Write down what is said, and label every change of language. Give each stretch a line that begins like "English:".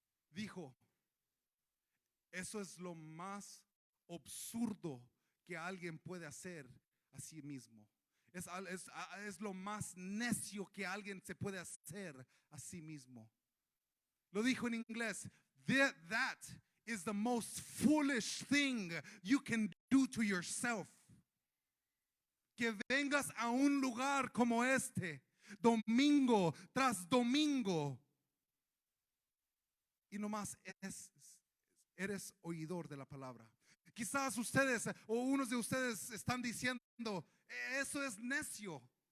Spanish: Dijo, eso es lo más absurdo que alguien puede hacer a sí mismo. Es lo más necio que alguien se puede hacer a sí mismo. Lo dijo en inglés.
English: That is the most foolish thing you can do to yourself.
Spanish: Que vengas a un lugar como este, domingo tras domingo, y nomás eres oidor de la palabra. Quizás ustedes o unos de ustedes están diciendo, eso es necio.